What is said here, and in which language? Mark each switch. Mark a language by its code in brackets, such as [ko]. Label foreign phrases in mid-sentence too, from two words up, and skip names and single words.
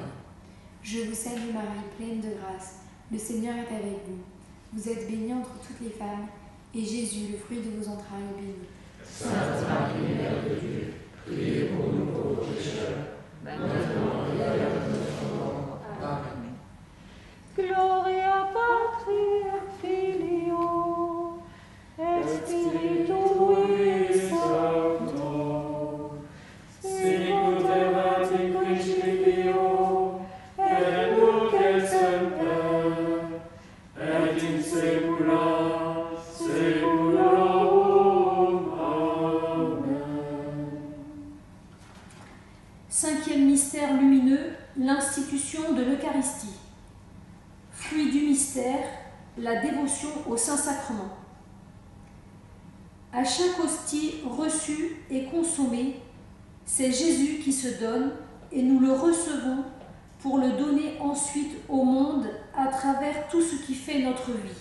[fr] Je vous salue Marie, pleine de grâce, le Seigneur est avec vous. Vous êtes bénie entre toutes les femmes, et Jésus, le fruit de vos entrailles, est béni. Sainte Marie, Mère de Dieu, priez pour nous pauvres pécheurs, maintenant et à l'heure de notre mort. Amen. [la] Gloria Patri et Filio et Spiritui Sancto, sicut erat in principio et nunc et semper et in saecula saeculorum. Amen. [fr] Cinquième mystère lumineux, l'institution de l'Eucharistie. Fruit du mystère, la dévotion au Saint-Sacrement. À chaque hostie reçue et consommée, c'est Jésus qui se donne et nous le recevons pour le donner ensuite au monde à travers tout ce qui fait notre vie.